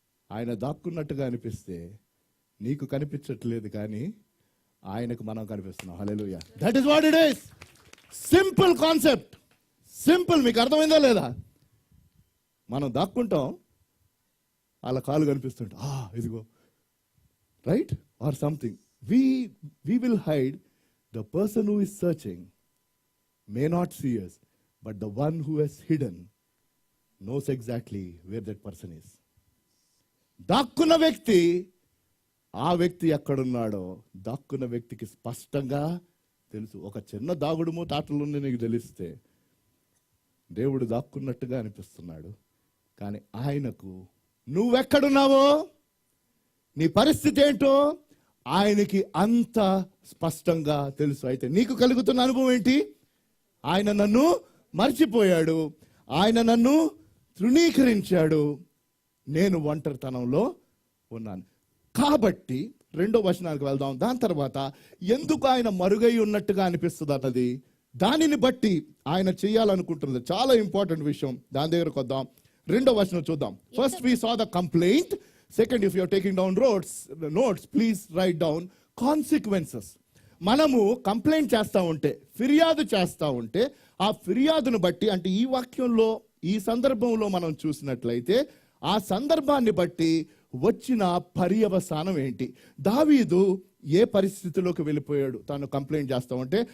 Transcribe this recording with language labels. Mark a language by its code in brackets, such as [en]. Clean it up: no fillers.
[te] ఆయన దాక్కున్నట్టుగా అనిపిస్తే నీకు కనిపించట్లేదు, కానీ ఆయనకు మనం కనిపిస్తున్నాం. [en] Hallelujah. That is what it is. Simple concept, simple. [te] మీకు అర్థమైందా లేదా? మనం దాక్కుంటాం, వాళ్ళ కాలు కనిపిస్తుంటాం, ఇదిగో, right? [en] Or something. We will hide. The person who is searching may not see us, but the one who has hidden knows exactly where that person is. [te] దాక్కున్న వ్యక్తి, ఆ వ్యక్తి ఎక్కడున్నాడో దాక్కున్న వ్యక్తికి స్పష్టంగా తెలుసు. ఒక చిన్న దాగుడు మూత ఆటలు నీకు తెలిస్తే దేవుడు దాక్కున్నట్టుగా అనిపిస్తున్నాడు, కానీ ఆయనకు నువ్వెక్కడున్నావో, నీ పరిస్థితి ఏంటో ఆయనకి అంత స్పష్టంగా తెలుసు. అయితే నీకు కలుగుతున్న అనుభవం ఏంటి? ఆయన నన్ను మర్చిపోయాడు, ఆయన నన్ను తృణీకరించాడు, నేను ఒంటరితనంలో ఉన్నాను. కాబట్టి 2వ వచనానికి వెళ్దాం. దాని తర్వాత ఎందుకు ఆయన మరుగై ఉన్నట్టుగా అనిపిస్తుంది అన్నది, దానిని బట్టి ఆయన చేయాలనుకుంటున్నది చాలా ఇంపార్టెంట్ విషయం. దాని దగ్గరకు వద్దాం. 2వ వచనం చూద్దాం. [en] First we saw the complaint. Second, if you are taking down notes, please write down consequences. [te] మనము కంప్లైంట్ చేస్తూ ఉంటే, ఫిర్యాదు చేస్తూ ఉంటే, ఆ ఫిర్యాదును బట్టి, అంటే ఈ వాక్యంలో ఈ సందర్భంలో మనం చూసినట్లయితే ఆ సందర్భాన్ని బట్టి వచ్చిన పర్యవసానం ఏంటి? దావీదు ఏ పరిస్థితిలోకి వెళ్ళిపోయాడు తాను కంప్లైంట్ చేస్తూ ఉంటే?